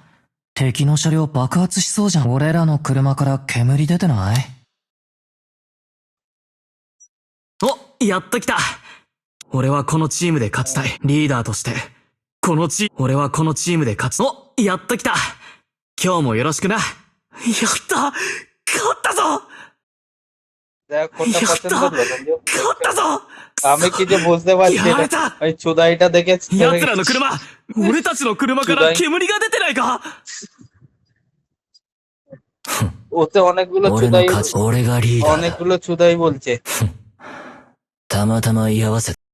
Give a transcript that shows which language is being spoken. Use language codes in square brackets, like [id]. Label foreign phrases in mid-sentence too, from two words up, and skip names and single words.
[ja] 敵の車両爆発しそうじゃん。俺らの車から煙出てない？おやっと来た俺はこのチームで勝ちたいリーダーとして俺はこのチームで勝つおやっと来た今日もよろしくなやった勝ったぞ [bn] দেখ কোনটা পছন্দ হলো সঞ্জু? [ja] 勝ったぞ [bn] আমি কি যে বুঝতে পারছি [ja] やられ [bn] এটা, [ja] た [bn] ওই চুদাইটা দেখে [ja] 奴らの車俺たちの車から煙が出てないか [bn] ওতে অনেকগুলো [ja] 俺の [bn] চুদাই, [ja] 勝ち俺がリーダーだ [bn] অনেকগুলো চুদাই বলছে। [ja] たまたま居合わせ